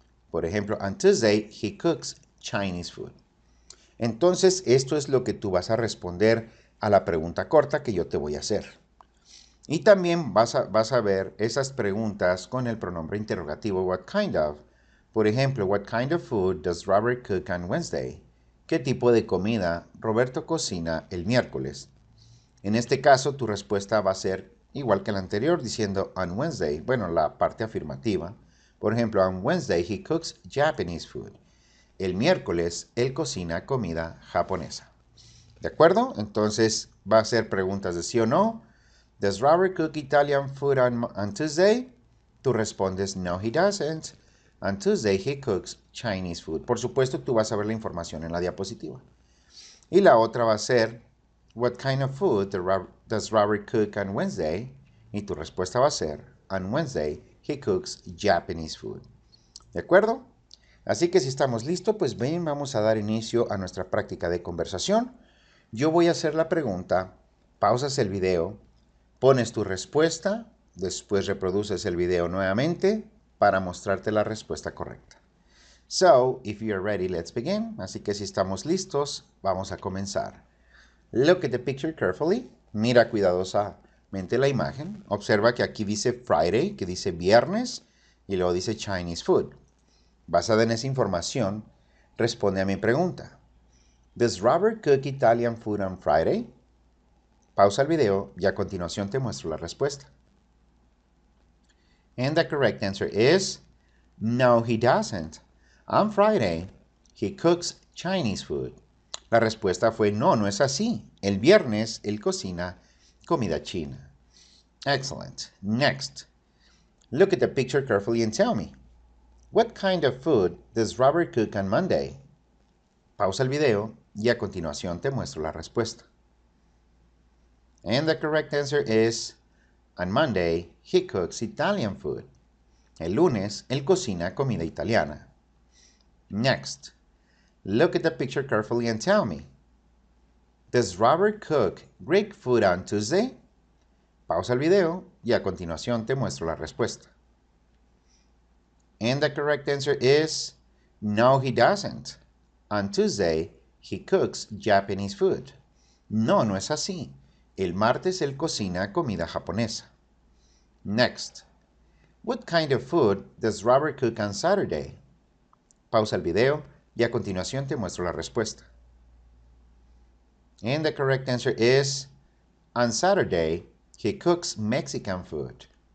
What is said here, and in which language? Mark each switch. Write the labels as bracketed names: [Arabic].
[Spanish] Por ejemplo, [English] on Tuesday he cooks Chinese food. [Spanish] Entonces, esto es lo que tú vas a responder a la pregunta corta que yo te voy a hacer. Y también vas a ver esas preguntas con el pronombre interrogativo [English] what kind of. [Spanish] Por ejemplo, [English] what kind of food does Robert cook on Wednesday? [Spanish] ¿Qué tipo de comida Roberto cocina el miércoles? En este caso, tu respuesta va a ser igual que la anterior, diciendo [English] on Wednesday, [Spanish] bueno, la parte afirmativa. Por ejemplo, [English] on Wednesday he cooks Japanese food. [Spanish] El miércoles él cocina comida japonesa. ¿De acuerdo? Entonces va a ser preguntas de sí o no. [English] Does Robert cook Italian food on Tuesday? [Spanish] Tú respondes [English] no, he doesn't. On Tuesday he cooks Chinese food. [Spanish] Por supuesto, tú vas a ver la información en la diapositiva. Y la otra va a ser [English] what kind of food does Robert cook on Wednesday? [Spanish] Y tu respuesta va a ser [English] on Wednesday he cooks Japanese food. [Spanish] ¿De acuerdo? Así que si estamos listos, pues ven, vamos a dar inicio a nuestra práctica de conversación. Yo voy a hacer la pregunta, pausas el video, pones tu respuesta, después reproduces el video nuevamente para mostrarte la respuesta correcta. [English] So, if you are ready, let's begin. [Spanish] Así que si estamos listos, vamos a comenzar. [English] Look at the picture carefully. [Spanish] Mira cuidadosamente la imagen. Observa que aquí dice Friday, que dice viernes, y luego dice Chinese food. Basada en esa información, responde a mi pregunta. [English] Does Robert cook Italian food on Friday? [Spanish] Pausa el video y a continuación te muestro la respuesta. [English] And the correct answer is, no, he doesn't. On Friday, he cooks Chinese food. [Spanish] La respuesta fue, no, no es así. El viernes, él cocina comida china. [English] Excellent. Next, look at the picture carefully and tell me, what kind of food does Robert cook on Monday? [Spanish] Pausa el video y a continuación te muestro la respuesta. [English] And the correct answer is, on Monday, he cooks Italian food. [Spanish] El lunes, él cocina comida italiana. [English] Next, look at the picture carefully and tell me, does Robert cook Greek food on Tuesday? [Spanish] Pausa el video y a continuación te muestro la respuesta. [English] And the correct answer is, no, he doesn't. On Tuesday, he cooks Japanese food. [Spanish] No, no es así. El martes él cocina comida japonesa. [English] Next, what kind of food does Robert cook on Saturday? [Spanish] Pausa el video y a continuación te muestro la respuesta. [English] And the correct answer is, on Saturday, he cooks Mexican food.